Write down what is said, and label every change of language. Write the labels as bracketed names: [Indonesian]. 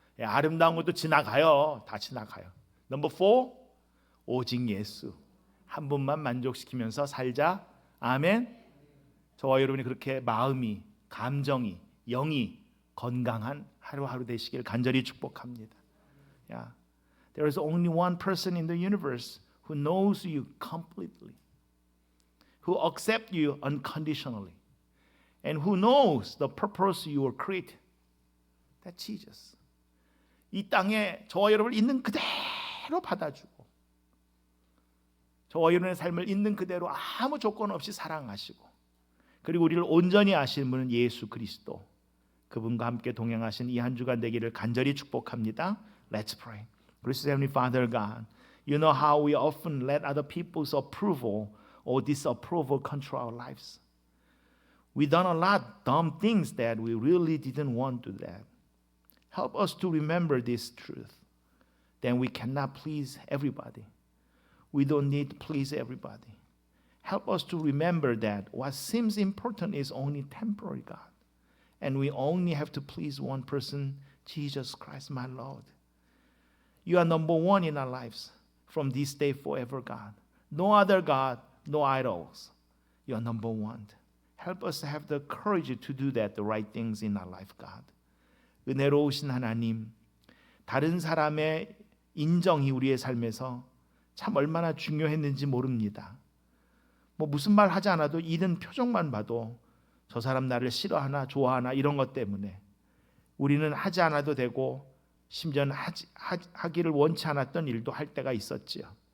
[Korean] 아름다운 것도 지나가요. 다 지나가요. [English] Number four, [Korean] 오직 예수 한 분만 만족시키면서 살자. 아멘. 저와 여러분이 그렇게 마음이, 감정이, 영이 건강한 하루하루 되시길 간절히 축복합니다. [English] Yeah. There is only one person in the universe who knows you completely, who accepts you unconditionally, and who knows the purpose you were created. That's Jesus. [Korean] 이 땅에 저와 여러분을 있는 그대로 받아주고 저와 여러분의 삶을 있는 그대로 아무 조건 없이 사랑하시고 그리고 우리를 온전히 아시는 분은 예수 그리스도, 그분과 함께 동행하신 이 한 주간 되기를 간절히 축복합니다. [English] Let's pray. Gracious Heavenly Father God, you know how we often let other people's approval or disapproval control our lives. We done a lot dumb things that we really didn't want to do that. Help us to remember this truth. Then we cannot please everybody. We don't need to please everybody. Help us to remember that what seems important is only temporary, God. And we only have to please one person, Jesus Christ, my Lord. You are number one in our lives from this day forever, God. No other God, no idols. You are number one. Help us to have the courage to do that, the right things in our life, God. [Korean] 은혜로우신 하나님, 다른 사람의 인정이 우리의 삶에서 참 얼마나 중요했는지 모릅니다. 무슨 말 하지 않아도 이런 표정만 봐도 저 사람 나를 싫어하나 좋아하나 이런 것 때문에 우리는 하지 않아도 되고 심지어는 하기를 원치 않았던 일도 할 때가 있었지요.